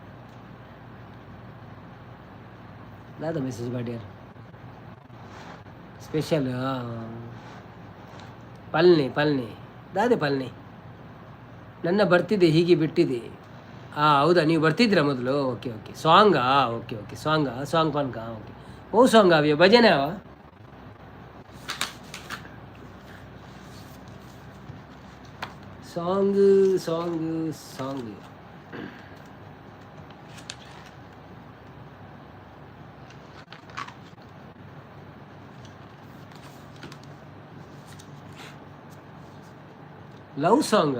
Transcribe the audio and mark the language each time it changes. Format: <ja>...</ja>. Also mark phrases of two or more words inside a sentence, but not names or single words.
<tcy>ದಾದ ಮೆಸೇಜ್ ಮಾಡಿ ಯಾರು ಸ್ಪೆಷಲ್ ಪಲ್ನಿ ದಾದೆ ಪಲ್ನಿ ನನ್ನ ಬರ್ತಿದೆ ಹೀಗೆ ಬಿಟ್ಟಿದೆ.</tcy> <kn>ಹೌದಾ, ನೀವು ಬರ್ತಿದ್ದೀರಾ ಮೊದಲು?</kn> <en>okay okay,</en> <kn>ಸಾಂಗಾ?</kn> <en>okay okay,</en> <tcy>ಸಾಂಗ್ ಪನ್ಕ ಓಕೆ. ಓ ಸಾಂಗ್ ಅವಿಯ ಭಜನೆ ಅವ</tcy> <en>song song song love song-a?</en>